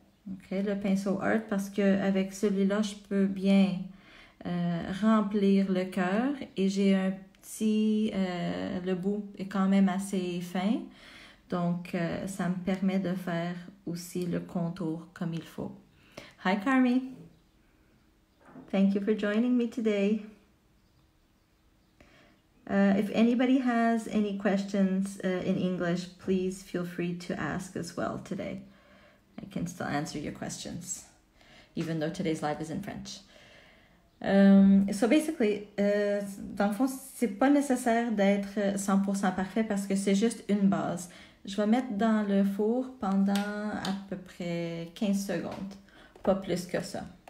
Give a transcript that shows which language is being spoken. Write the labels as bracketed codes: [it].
[fr] OK, le pinceau Art parce qu'avec celui-là, je peux bien remplir le cœur et j'ai un petit... le bout est quand même assez fin. Donc, ça me permet de faire aussi le contour comme il faut. [en] Hi, Carmi. Thank you for joining me today. If anybody has any questions in English, please feel free to ask as well today. I can still answer your questions, even though today's live is in French. So basically, [fr] dans le fond, c'est pas nécessaire d'être 100% parfait parce que c'est juste une base. Je vais mettre dans le four pendant à peu près 15 secondes, pas plus que ça.